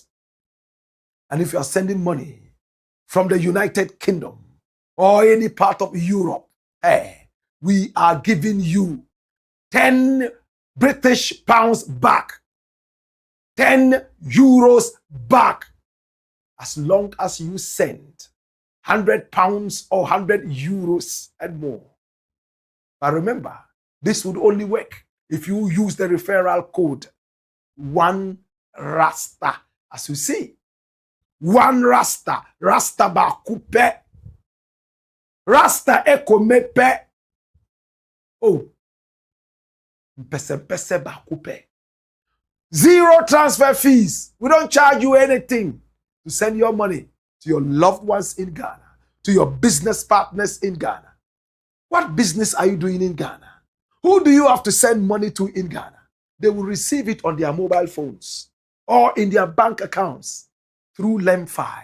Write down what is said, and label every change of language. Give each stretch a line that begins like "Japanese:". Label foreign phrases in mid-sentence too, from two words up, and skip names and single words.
English: And if you are sending money from the United Kingdom or any part of Europe, hey, we are giving you 10 British pounds back, 10 euros back, as long as you send 100 pounds or 100 euros and more. But remember, this would only work if you use the referral code 1RASTA. As you see,
Lingala: 1RASTA, RASTA ba coupe, RASTA eko mepe. Oh, pese ba coupe.
English: Zero transfer fees. We don't charge you anything to send your money to your loved ones in Ghana, to your business partners in Ghana. What business are you doing in Ghana? Who do you have to send money to in Ghana? They will receive it on their mobile phones or in their bank accounts through Lemfi.